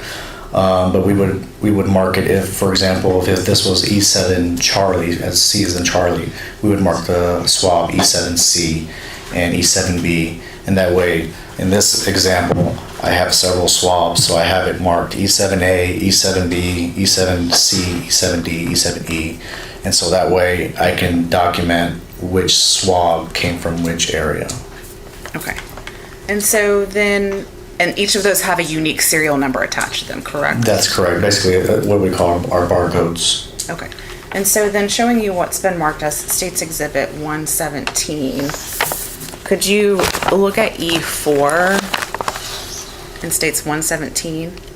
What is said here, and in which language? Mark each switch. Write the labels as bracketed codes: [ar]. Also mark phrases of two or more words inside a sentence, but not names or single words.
[en] But we would mark it if, for example, if this was E7 Charlie, as C is in Charlie, we would mark the swab E7C and E7B. And that way, in this example, I have several swabs, so I have it marked E7A, E7B, E7C, E7D, E7E. And so that way I can document which swab came from which area. Okay. And so then, and each of those have a unique serial number attached to them, correct? That's correct. Basically, what we call our barcodes. Okay. And so then showing you what's been marked as State's Exhibit 117, could you look at E4 in State's 117?